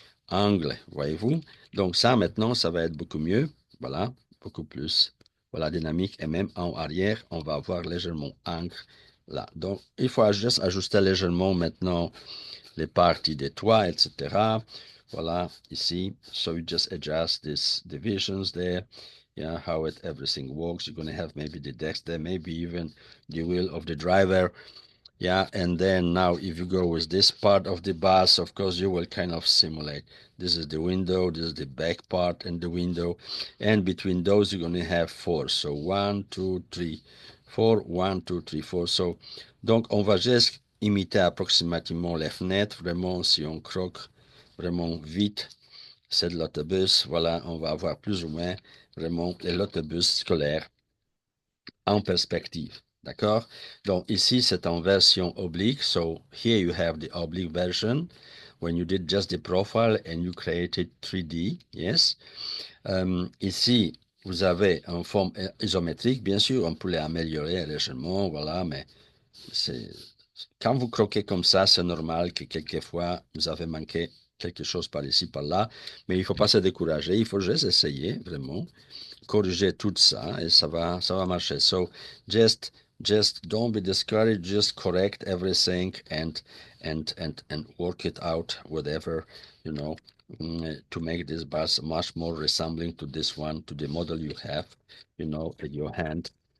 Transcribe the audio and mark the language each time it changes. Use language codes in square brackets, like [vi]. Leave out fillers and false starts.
[fr] Angle, voyez-vous? Donc ça, maintenant, ça va être beaucoup mieux, voilà, beaucoup plus, voilà, dynamique. Et même en arrière, on va avoir légèrement angle là. Donc, il faut juste ajuster légèrement maintenant les parties des toits, etc. Voilà, ici. [en] So you just adjust these divisions there. Yeah, how everything works. You're going to have maybe the decks there, maybe even the wheel of the driver. Yeah, and then now if you go with this part of the bus, of course, you will kind of simulate. This is the window, this is the back part and the window. And between those, you're going to have four. So 1, 2, 3, 4, 1, 2, 3, 4. [fr] So, donc, on va juste imiter approximativement les fenêtres. Vraiment, si on croque vraiment vite, c'est de l'autobus. Voilà, on va avoir plus ou moins vraiment l'autobus scolaire en perspective. D'accord? Donc ici, c'est en version oblique. [en] So here you have the oblique version when you did just the profile and you created 3D. Yes. [fr] Ici, vous avez une forme isométrique. Bien sûr, on peut l'améliorer légèrement. Voilà, mais c'est quand vous croquez comme ça, c'est normal que quelquefois, vous avez manqué quelque chose par ici, par là, mais il ne faut pas se décourager, il faut juste essayer, vraiment, corriger tout ça et ça va marcher. [en] So just don't be discouraged, just correct everything and work it out, whatever, you know, to make this bus much more resembling to this one, to the model you have, you know, in your hand.